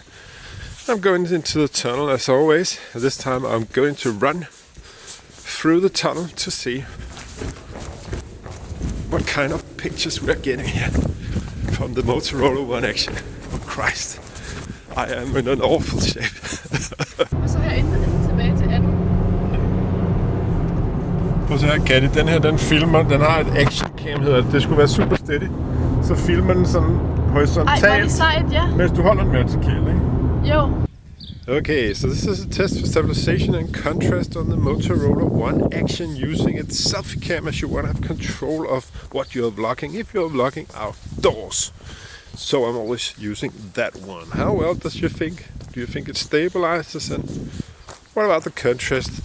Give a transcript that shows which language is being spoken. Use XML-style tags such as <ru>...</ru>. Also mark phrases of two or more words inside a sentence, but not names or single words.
<en>I'm going into the tunnel as always. This time I'm going to run through the tunnel to see what kind of pictures we're getting here from the Motorola One Action. Oh Christ, I am in an awful shape.</en> <da>Og så herinde tilbage til 18. Prøv at se her, Katte, den her, den filmer, den har et</da> <en>action cam,</en> <da>hedder det. Det skulle være super steady. Så filmer den sådan horisontalt, Ej, var det sejt, ja. mens du holder den vertikalt, ikke? Jo.</da> <en>Okay, so this is a test for stabilization and contrast on the Motorola One Action using its selfie cam, as you want to have control of what you're vlogging if you're vlogging outdoors. So I'm always using that one. How well does you think? Do you think it stabilizes, and what about the contrast?</en>